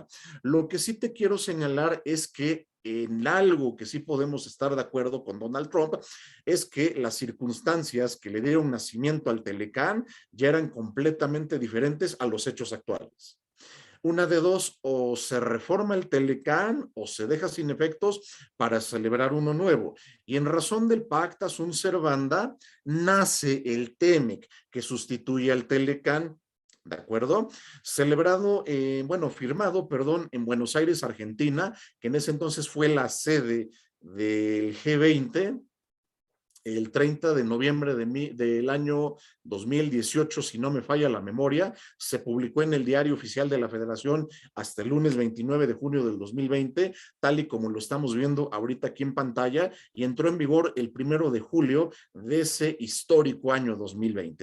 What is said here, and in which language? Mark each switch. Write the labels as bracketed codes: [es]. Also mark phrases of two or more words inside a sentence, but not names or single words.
[es] Lo que sí te quiero señalar es que en algo que sí podemos estar de acuerdo con Donald Trump es que las circunstancias que le dieron nacimiento al Telecán ya eran completamente diferentes a los hechos actuales. Una de dos, o se reforma el Telecán o se deja sin efectos para celebrar uno nuevo. Y en razón del [la] pacta sunt servanda, [es] nace el TEMEC, que sustituye al Telecán. ¿De acuerdo? Celebrado, bueno, firmado, perdón, en Buenos Aires, Argentina, que en ese entonces fue la sede del G20, el 30 de noviembre del año 2018, si no me falla la memoria, se publicó en el Diario Oficial de la Federación hasta el lunes 29 de junio del 2020, tal y como lo estamos viendo ahorita aquí en pantalla, y entró en vigor el 1 de julio de ese histórico año 2020.